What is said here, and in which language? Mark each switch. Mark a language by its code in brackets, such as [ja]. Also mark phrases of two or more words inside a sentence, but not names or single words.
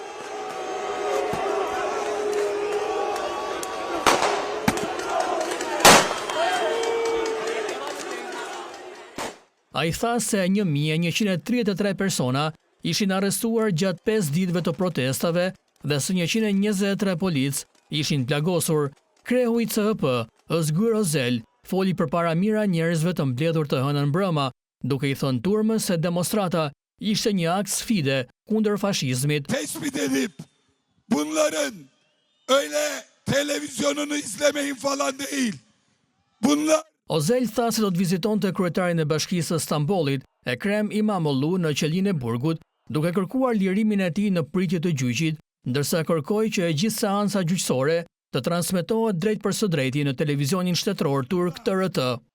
[sq] Ai tha se 1133 persona ishin arrestuar gjatë 5 ditëve të protestave dhe se 123 policë ishin plagosur. Krehu i CHP, Özgür Özel, foli përpara mira njerëzve të mbledhur të hënën mbrëma, duke i thënë turmës se demonstrata ishte një akt sfide kundër fashizmit. [tr] Tespit edip bunların öyle televizyonunu izlemeyin falan değil. Bunlar [sq] Özel tha se do të vizitonte kryetarin e Bashkisë së Stambollit, Ekrem İmamoğlu, në qelinë e burgut, duke kërkuar lirimin e tij në pritje të gjyqit, ndërsa kërkoi që e gjithë seanca gjyqësore të transmetohet drejt për së drejti në televizionin shtetëror turk TRT.